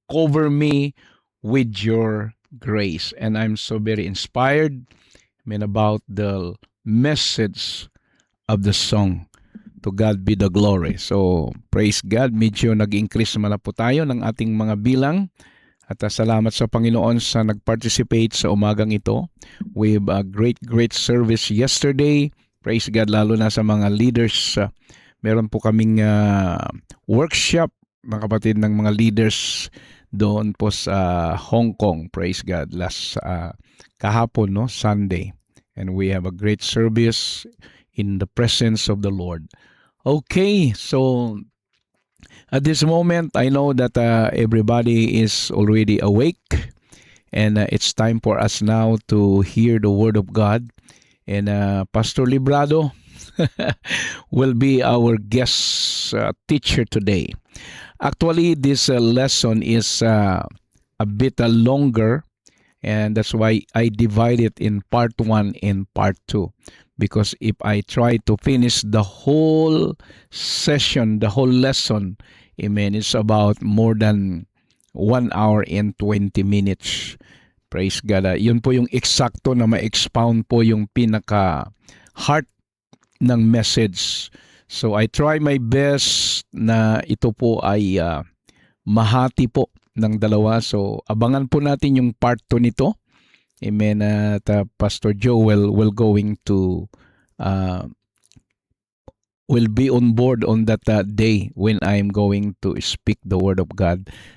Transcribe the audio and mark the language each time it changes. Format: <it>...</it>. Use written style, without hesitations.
<en>Cover me with your grace. And I'm so very inspired, about the message of the song. To God be the glory. So, praise God.</en> <tl>Medyo nag-increase naman na po tayo ng ating mga bilang. At salamat sa Panginoon sa nag-participate sa umagang ito.</tl> <en>We have a great service yesterday. Praise God,</en> <tl>lalo na sa mga leaders. Meron po kaming workshop, mga kapatid, ng mga leaders doon po sa Hong Kong.</tl> <en>Praise God. Last</en> <tl>kahapon, no,</tl> <en>Sunday. And we have a great service in the presence of the Lord. Okay, so at this moment, I know that everybody is already awake, and it's time for us now to hear the Word of God. And Pastor Librado will be our guest teacher today. Actually, this lesson is a bit longer, and that's why I divide it in part 1 and part 2. Because if I try to finish the whole session, the whole lesson, amen, it's about more than 1 hour and 20 minutes. Praise God.</en> <tl>Yun po yung eksakto na ma-expound po yung pinaka-heart ng message.</tl> <en>So I try my best</en> <tl>na ito po ay mahati po ng dalawa. So abangan po natin yung part 2 nito. Amen.</tl> <en>At Pastor Joel will going to will be on board on that day when I'm going to speak the Word of God.</en>